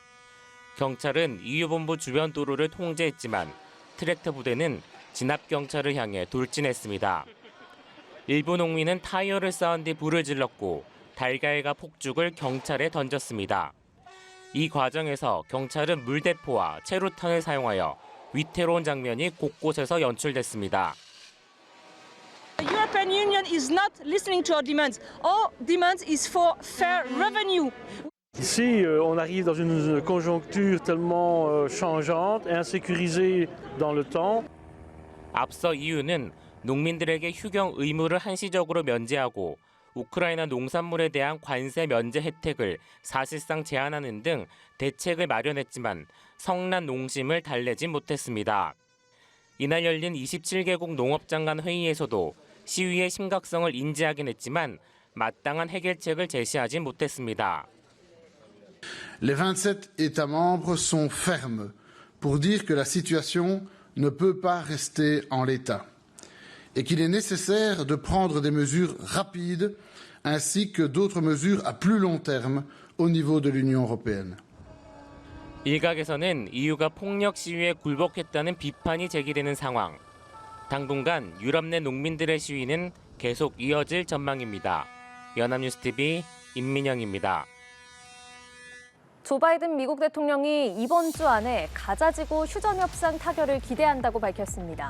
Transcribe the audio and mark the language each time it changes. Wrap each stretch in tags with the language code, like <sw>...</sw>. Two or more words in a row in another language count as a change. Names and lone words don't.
<ko>경찰은 EU 본부 주변 도로를 통제했지만 트랙터 부대는 진압 경찰을 향해 돌진했습니다. 일부 농민은 타이어를 쌓은 뒤 불을 질렀고 달걀과 폭죽을 경찰에 던졌습니다. 이 과정에서 경찰은 물대포와 체루탄을 사용하여 위태로운 장면이 곳곳에서 연출됐습니다.</ko> <en>The European Union is not listening to our demands. Our demands is for fair revenue.</en> <fr>Ici, on arrive dans une conjoncture tellement changeante et insécurisée dans le temps.</fr> <ko>앞서 EU는 농민들에게 휴경 의무를 한시적으로 면제하고 우크라이나 농산물에 대한 관세 면제 혜택을 사실상 제한하는 등 대책을 마련했지만 성난 농심을 달래지 못했습니다. 이날 열린 27개국 농업장관 회의에서도 시위의 심각성을 인지하긴 했지만 마땅한 해결책을 제시하지 못했습니다.</ko> <fr>Les 27 États membres sont fermes pour dire que la situation ne peut pas rester en l'état et qu'il est nécessaire de prendre des mesures rapides ainsi que d'autres mesures à plus long terme au niveau de l'Union européenne.</fr> <ko>일각에서는 EU가 폭력 시위에 굴복했다는 비판이 제기되는 상황. 당분간 유럽 내 농민들의 시위는 계속 이어질 전망입니다. 연합뉴스TV 임민영입니다. 조 바이든 미국 대통령이 이번 주 안에 가자지구 휴전 협상 타결을 기대한다고 밝혔습니다.</ko>